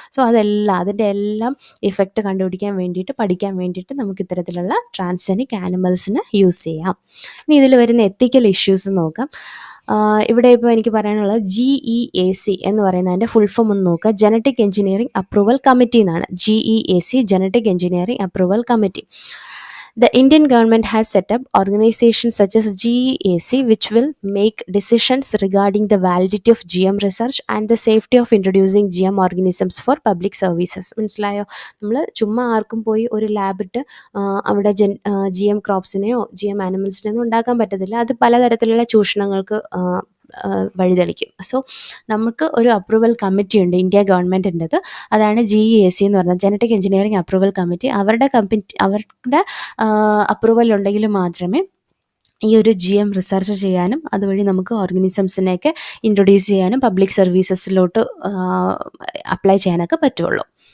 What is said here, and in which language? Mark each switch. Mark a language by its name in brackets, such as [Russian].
[Malayalam] So അതിൻ്റെ എല്ലാം effect കണ്ടുപിടിക്കാൻ വേണ്ടിയിട്ട് പഠിക്കാൻ വേണ്ടിയിട്ട് നമുക്ക് ഇത്തരത്തിലുള്ള ട്രാൻസ്ജനിക് ആനിമൽസിന് യൂസ് ചെയ്യാം. ഇനി ഇതിൽ വരുന്ന എത്തിക്കൽ ഇഷ്യൂസ് നോക്കാം. ഇവിടെ ഇപ്പോൾ എനിക്ക് പറയാനുള്ളത് GEAC എന്ന് പറയുന്നതിൻ്റെ ഫുൾ ഫോം ഒന്ന് നോക്കുക. ജനറ്റിക് എഞ്ചിനീയറിംഗ് അപ്രൂവൽ കമ്മിറ്റി എന്നാണ്. GEAC, genetic engineering approval committee. [English] The Indian government has set up organizations such as GEAC, which will make decisions regarding the validity of GM research and the safety of introducing GM organisms for public services. [Malayalam] മനസ്സിലായോ? നമ്മൾ ചുമ്മാ ആർക്കും പോയി ഒരു ലാബിട്ട് അവിടെ GM ക്രോപ്സിനെയോ GM ആനിമൽസിനെയോ ഉണ്ടാക്കാൻ പറ്റത്തില്ല. അത് പലതരത്തിലുള്ള ചൂഷണങ്ങൾക്ക് വഴിതെളിക്കും. സോ നമുക്ക് ഒരു അപ്രൂവൽ കമ്മിറ്റി ഉണ്ട് ഇന്ത്യ ഗവൺമെൻറ്റിൻ്റെത്. അതാണ് GEAC എന്ന് പറയുന്നത്, ജനറ്റിക് എഞ്ചിനീയറിംഗ് അപ്രൂവൽ കമ്മിറ്റി. അവരുടെ അപ്രൂവൽ ഉണ്ടെങ്കിൽ മാത്രമേ ഈ ഒരു GM റിസർച്ച് ചെയ്യാനും അതുവഴി നമുക്ക് ഓർഗാനിസംസിനെയൊക്കെ ഇൻട്രൊഡ്യൂസ് ചെയ്യാനും പബ്ലിക് സർവീസസിലോട്ട് അപ്ലൈ ചെയ്യാനൊക്കെ പറ്റുള്ളൂ.